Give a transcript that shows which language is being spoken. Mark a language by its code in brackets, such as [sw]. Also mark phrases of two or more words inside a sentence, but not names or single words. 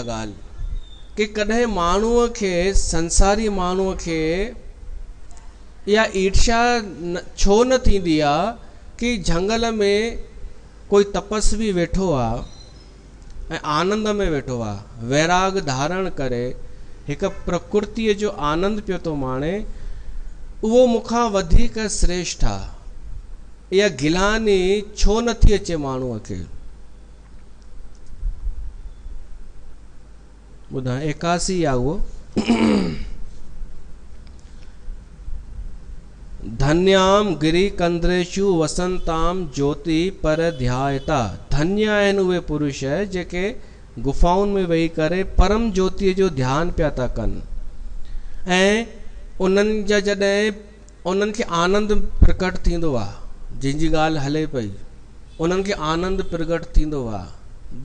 [sd] ॻाल्हि कि कॾहिं माण्हूअ खे, संसारी माण्हूअ खे इहा ईर्ष्या छो न थींदी आहे कि झंगल में कोई तपस्वी वेठो आहे ऐं आनंद में वेठो आहे, वैराग धारण करे हिकु प्रकृतिअ जो आनंद पियो थो माणे, उहो मूंखां वधीक श्रेष्ठ आहे। इहा गिलानी छो नथी अचे माण्हूअ खे? ॿुधाए 81 आहे उहो। [sa] धन्याम गिरी कंद्रेशु वसंताम ज्योति पर ध्यायता। [sd] धन्य आहिनि उहे पुरुष जेके गुफ़ाउनि में वेही करे परम ज्योतिअ जो ध्यानु पिया था कनि ऐं उन्हनि जा जॾहिं उन्हनि खे आनंद प्रकट थींदो आहे, जंहिंजी ॻाल्हि हले पई, उन्हनि खे आनंद प्रकट थींदो आहे।